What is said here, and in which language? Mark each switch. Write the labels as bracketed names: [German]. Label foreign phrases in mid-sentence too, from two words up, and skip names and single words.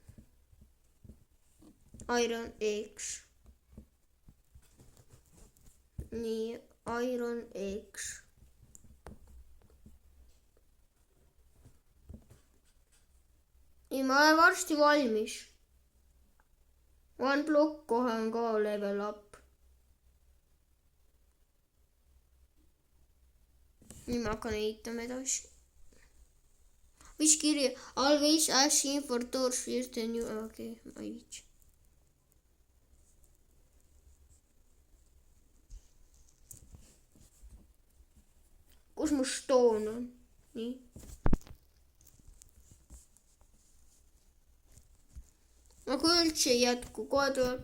[Estonian] Iron X. Nii, Iron X. Nii, ma olen varsti valmis. [English] One block [Estonian] kohe on ka [English] level up. [Estonian] Nii ma hakkan ehitama edasi. Mis kirja? [English] Always asking for doors first and you... [Estonian] Okei, ma ei viitsi. Kus mu stoon on? Nii. Aga üldse ei jätku, kohe tuleb.